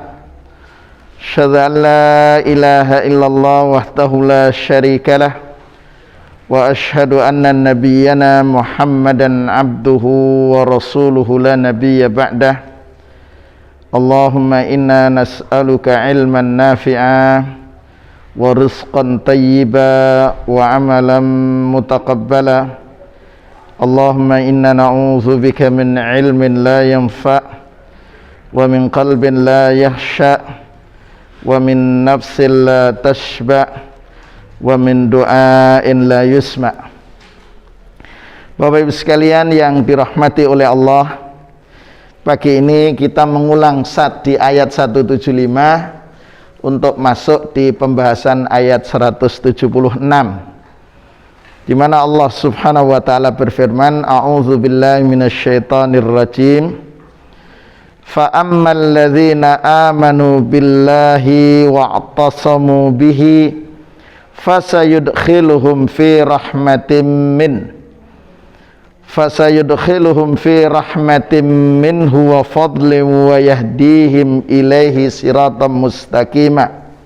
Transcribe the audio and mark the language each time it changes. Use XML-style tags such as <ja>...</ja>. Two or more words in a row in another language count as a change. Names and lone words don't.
<ar>أشهد أن لا إله إلا الله وحده لا شريك له وأشهد أن نبينا محمدا عبده ورسوله لا نبي بعده. اللهم إنا نسألك علما نافعا ورزقا طيبا وعملا متقبلا. اللهم إنا نعوذ بك من علم لا ينفع ومن قلب لا يخشع ومن نفس لا تشبع ومن دعاء لا يسمع'.</ar> <id>Bapak Ibu sekalian yang dirahmati oleh Allah, pagi ini kita mengulang di ayat 175 untuk masuk di pembahasan ayat 176, di mana Allah</id> <ar>سبحانه وتعالى</ar> <id>berfirman,</id> <ar>أعوذ بالله من الشيطان الرجيم. فأما الذين آمنوا بالله واعتصموا به فسيدخلهم في رحمة منه وفضل ويهديهم إليه صراطا مستقيما.</ar>